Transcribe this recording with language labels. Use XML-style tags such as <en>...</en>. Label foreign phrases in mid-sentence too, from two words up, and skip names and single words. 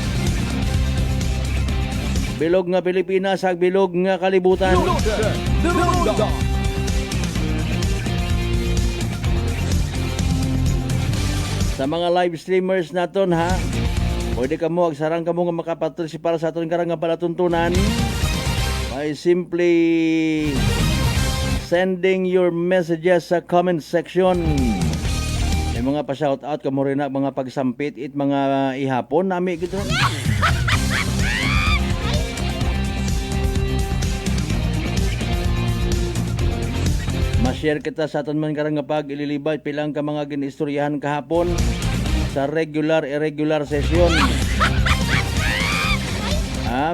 <akl>Bilog nga Pilipinas, ag bilog nga kalibutan. Sa mga live streamers naton ha, pwede ka mo, agsarang ka mo nga makapatrisipa sa aton karang nga palatuntunan</akl> <en>by simply sending your messages</en> <akl>sa</akl> <en>comment section.</en> <akl>May mga pa-shoutout ka mo rin na mga pagsampit it mga ihapon nami gito. Ma-share kita sa aton man karang nga pag ililibay pilang ka mga ginistoryahan kahapon sa</akl> <en>regular irregular session.</en>